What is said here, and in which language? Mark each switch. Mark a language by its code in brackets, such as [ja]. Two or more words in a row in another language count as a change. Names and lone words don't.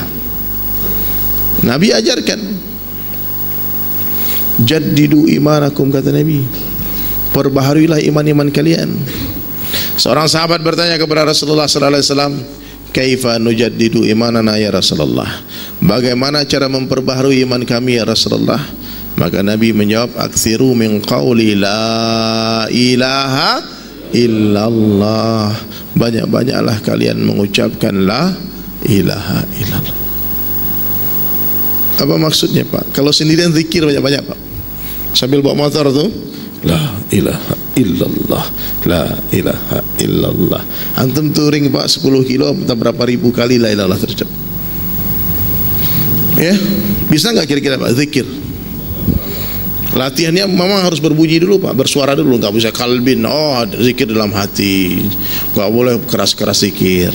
[id] Nabi ajarkan, [ar] جددوا إيمانكم, [id] kata Nabi, perbaharilah iman-iman kalian. Seorang sahabat bertanya kepada [ar] رسول الله صلى الله عليه وسلم كيف نجدد إيماننا يا رسول الله? [id] Bagaimana cara memperbaharui iman kami ya Rasulullah? Maka Nabi menjawab, [ar] أكثروا من قول لا إله إلا الله. [id] Banyak-banyaklah kalian mengucapkan [ar] لا إله إلا الله. [id] Apa maksudnya Pak? Kalau sendirian zikir banyak-banyak Pak. Sambil bawa motor tuh, [ar] لا إله إلا الله لا إله إلا الله. [id] Antum touring Pak 10 kilo, entah berapa ribu kali [ar] لا إله [id] terucap. Ya, bisa nggak kira-kira Pak zikir? Latihannya memang harus berbunyi dulu Pak, bersuara dulu, nggak bisa kalbin. Oh, zikir dalam hati, nggak boleh keras-keras zikir.